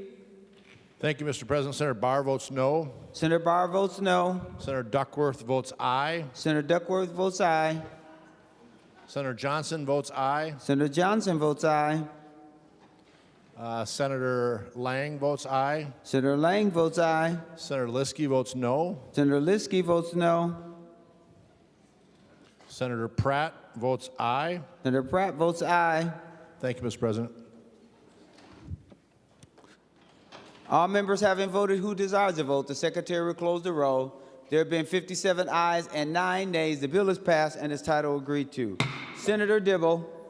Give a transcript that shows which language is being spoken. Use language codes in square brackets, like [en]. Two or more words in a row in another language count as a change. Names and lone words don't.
[en] Thank you, Mr. President. Senator Barr votes no. Senator Barr votes no. Senator Duckworth votes aye. Senator Duckworth votes aye. Senator Johnson votes aye. Senator Johnson votes aye. Senator Lang votes aye. Senator Lang votes aye. Senator Liskey votes no. Senator Liskey votes no. Senator Pratt votes aye. Senator Pratt votes aye. Thank you, Mr. President. All members having voted who desires to vote, the Secretary will close the roll. There have been 57 ayes and 9 nays. The bill is passed and its title agreed to. Senator Dibble.